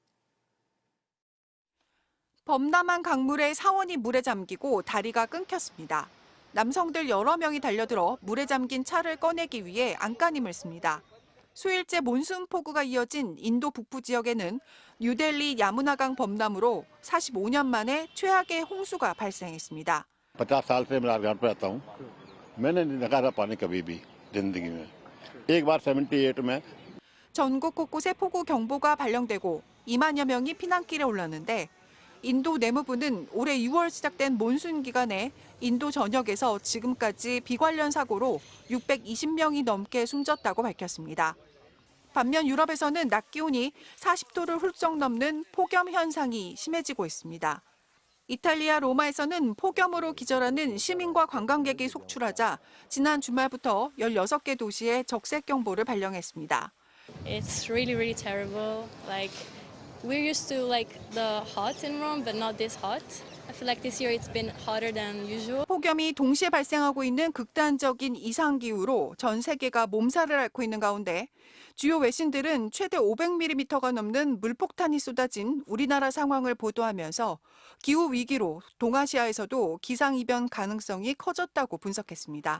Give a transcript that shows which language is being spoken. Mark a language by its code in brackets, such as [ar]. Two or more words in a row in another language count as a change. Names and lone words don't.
[ko] 범람한 강물에 사원이 물에 잠기고 다리가 끊겼습니다. 남성들 여러 명이 달려들어 물에 잠긴 차를 꺼내기 위해 안간힘을 씁니다. 수일째 몬순 폭우가 이어진 인도 북부 지역에는 뉴델리 야무나강 범람으로 45년 만에 최악의 홍수가 발생했습니다. [hi] 50 साल से मैं राजघाट पे आता हूँ मैंने नहीं देखा था पानी कभी भी जिंदगी में एक बार 78 में [ko] 전국 곳곳에 폭우 경보가 발령되고 2만여 명이 피난길에 올랐는데 인도 내무부는 올해 6월 시작된 몬순 기간에 인도 전역에서 지금까지 비 관련 사고로 620명이 넘게 숨졌다고 밝혔습니다. 반면 유럽에서는 낮 기온이 40도를 훌쩍 넘는 폭염 현상이 심해지고 있습니다. 이탈리아 로마에서는 폭염으로 기절하는 시민과 관광객이 속출하자 지난 주말부터 16개 도시에 적색경보를 발령했습니다. [en] It's really terrible. Like we're used to like the hot in Rome, but not this hot. I feel like this year it's been hotter than usual. [ko] 폭염이 동시에 발생하고 있는 극단적인 이상기후로 전 세계가 몸살을 앓고 있는 가운데 주요 외신들은 최대 500mm가 넘는 물폭탄이 쏟아진 우리나라 상황을 보도하면서 기후 위기로 동아시아에서도 기상이변 가능성이 커졌다고 분석했습니다.